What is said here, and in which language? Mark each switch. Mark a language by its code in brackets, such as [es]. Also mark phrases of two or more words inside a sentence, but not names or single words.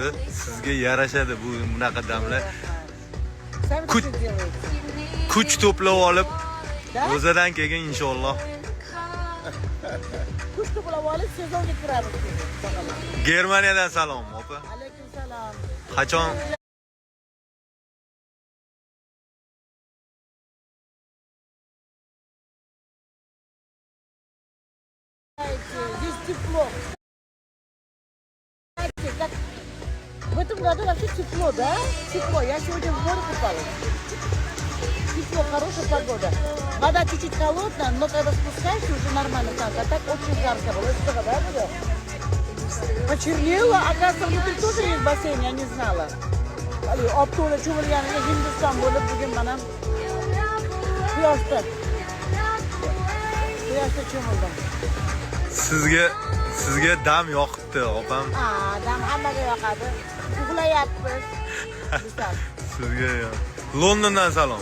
[uz] Sizga yarashadi bu bunaqa damlar. Kuch to'plab olib, o'zadan keyin inshaalloh. Kuch to'plab olib sezonga kiramiz. Germaniyadan salom, opa. Alaykum salom. Qachon? [ru] Здесь тепло. В этом году вообще тепло, да? Тепло. Я сегодня в море купалась. Тепло, хорошая погода. Вода чуть-чуть холодная, но когда спускаешься, уже нормально так. А так очень жарко было. Это что, да, было? Почернела. Оказывается, внутри тоже есть бассейн, я не знала. [uz] Оптода чувырганida Hindiston bo'lib bugun mana quyoshda cho'mildim. Sizga dam yoqibdi, opam. Dam hammaga yoqadi. Uxlayapmiz. Sizga Londondan salom.